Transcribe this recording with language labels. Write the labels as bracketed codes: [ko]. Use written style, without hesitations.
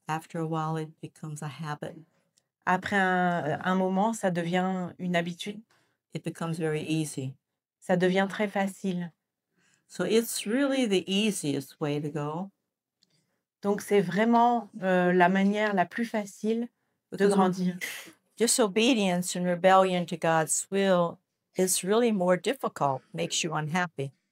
[en] After a while, it becomes a habit. [fr] Après un moment, ça devient une habitude, [en] It becomes very easy. [fr] ça devient très facile. [en] So it's really the easiest way to go. [fr] Donc, c'est vraiment la manière la plus facile de [en] Because [fr] grandir. [en] disobedience and rebellion to God's will is really more difficult, makes you unhappy.